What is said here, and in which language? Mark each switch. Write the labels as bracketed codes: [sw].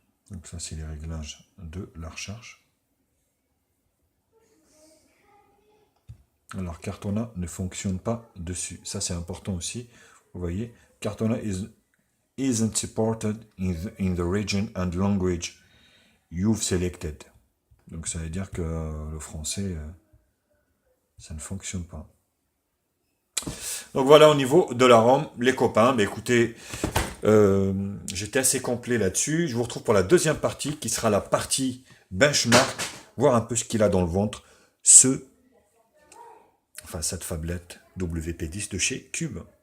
[fr] Donc ça, c'est les réglages de la recherche. Alors, Cartona ne fonctionne pas dessus. Ça, c'est important aussi. Vous voyez, [en] Cartona isn't supported in the region and language you've selected. [fr] Donc, ça veut dire que le français, ça ne fonctionne pas. Donc, voilà au niveau de la ROM, les copains. Mais écoutez, j'étais assez complet là-dessus. Je vous retrouve pour la deuxième partie, qui sera la partie benchmark, voir un peu ce qu'il a dans le ventre, cette phablette WP10 de chez Cube.